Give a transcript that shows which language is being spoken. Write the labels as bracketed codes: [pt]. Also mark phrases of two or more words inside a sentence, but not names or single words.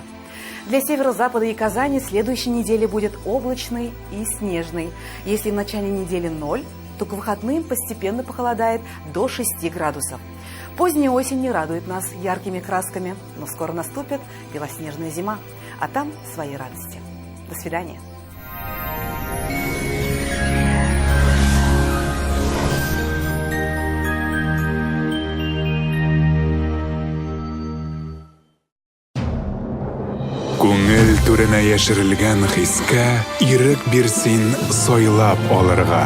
[ru] Для северо-запада и Казани следующей недели будет облачный и снежный. Если в начале недели 0, то к выходным постепенно похолодает до 6 градусов. Поздняя осень не радует нас яркими красками, но скоро наступит белоснежная зима, а там свои радости. До свидания. [tt] Күңел түренә яшерелгән хискә ирек бирсин сойлап алырга.